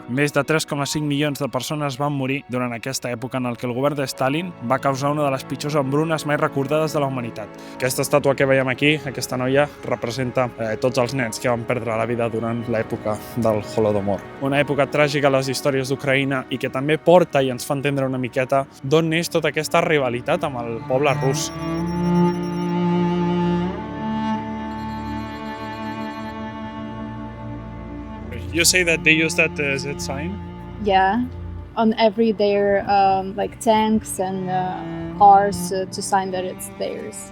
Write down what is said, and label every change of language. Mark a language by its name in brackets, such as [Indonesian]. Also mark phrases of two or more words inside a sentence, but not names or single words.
[Catalan] Més de 3,5 milions de persones van morir durant aquesta època en què el govern de Stalin va causar una de les pitjors hambrunes mai recordades de la humanitat. Aquesta estàtua que veiem aquí, aquesta noia, representa tots els nens que van perdre la vida durant l'època del Holodomor. Una època tràgica a les històries d'Ucraïna i que també porta i ens fa entendre una miqueta d'on neix tota aquesta rivalitat amb el poble rus. [English] You say that they use that sign? Yeah, on every their like tanks and cars to sign that it's theirs.